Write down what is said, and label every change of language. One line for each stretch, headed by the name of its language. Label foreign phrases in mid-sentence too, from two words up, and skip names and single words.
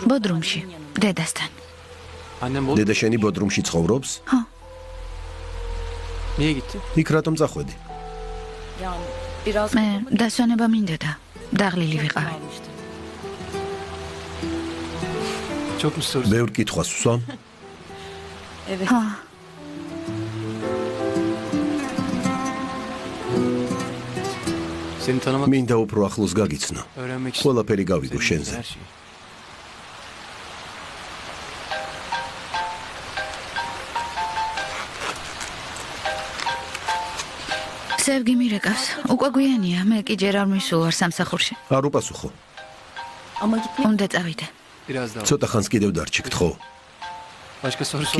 Georgian: ბოდრუმში, დედასთან.
Turkish: Annem Bodrum.
Georgian: დედა შენი ბოდრუმში ცხოვრობს? ხო,
Turkish: Niye gitti?
Georgian: იქ რატომ წახვედი?
Turkish: Yani biraz
Georgian: მე დასვენება მინდოდა. დაღლილი ვიყავი.
Turkish: almıştım. Çok mu soruyorsun?
Georgian: ბევრ კითხვას ვსვამ?
Turkish: Evet.
Georgian: ჰა,
Turkish: Seni tanımak,
Georgian: მინდა უფრო ახლოს გაგიცნო.
Turkish: öğrenmek istiyorum.
Georgian: ყველაფერი გავიგო
Turkish: Senin
Georgian: შენზე.
Turkish: her şeyi.
Georgian: სევგი მირეკავს. უკვე გვიანია, მე კი ჯერ არ მისულ ვარ სამსახურში. არ უპასუხო.
Turkish: Ama gitmek
Georgian: უნდა წავიდე.
Turkish: Biraz daha.
Georgian: ცოტა ხანს კიდევ დარჩი, გთხოვ.
Turkish: Başka soru sor.